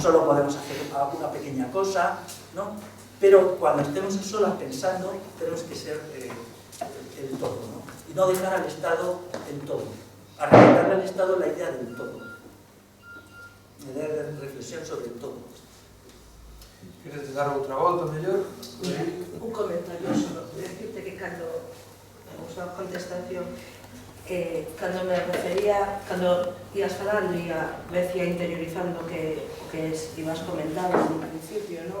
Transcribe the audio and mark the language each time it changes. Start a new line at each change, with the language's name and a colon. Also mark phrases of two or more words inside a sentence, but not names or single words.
Spanish: Solo podemos hacer una pequeña cosa, ¿no? Pero cuando estemos a solas pensando, tenemos que ser el todo, ¿no? Y no dejar al Estado el todo. Arrebatarle al Estado la idea del todo. La idea de reflexión sobre el todo.
Galician: Queres dar outra volta, mellor?
Spanish: Un comentario solo.
Galician: Decirte que cando a contestación, cando me refería, cando ibas falando e a veces interiorizando o que ibas comentando no principio, ¿no?